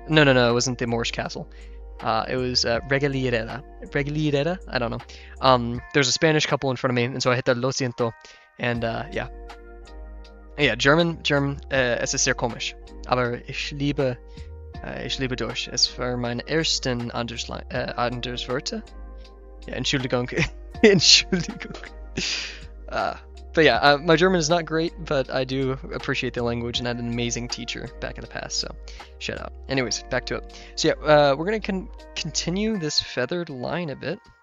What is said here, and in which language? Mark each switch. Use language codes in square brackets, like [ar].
[en] No, it wasn't the Moorish castle. It was Regalierera? I don't know. There's a Spanish couple in front of me, and so I hit the [es] Lo siento, [en] and yeah. Yeah, German, [de] es ist sehr komisch. Aber ich liebe Deutsch. Es war meine ersten Anderswörter. Ja, Entschuldigung. Entschuldigung. [en] But yeah, my German is not great, but I do appreciate the language, and I had an amazing teacher back in the past, so shout out. Anyways, back to it. So yeah, we're going to continue this feathered line a bit.